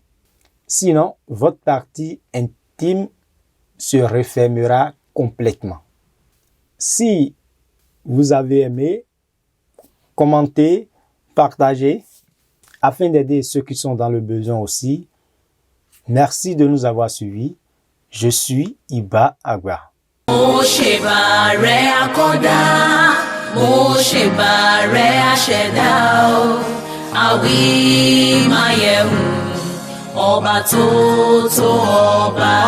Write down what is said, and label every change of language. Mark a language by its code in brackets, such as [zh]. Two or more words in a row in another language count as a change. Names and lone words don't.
[fr] Sinon, votre partie intime se refermera complètement. Si vous avez aimé, commentez, partagez, afin d'aider ceux qui sont dans le besoin aussi. Merci de nous avoir suivis. Je suis Iba Agba. [yo] Mo ṣèbà rẹ akọ́dá, mo ṣèbà rẹ aṣẹ̀dá o, àwí máa yẹ̀wò ọba tó tó ọba.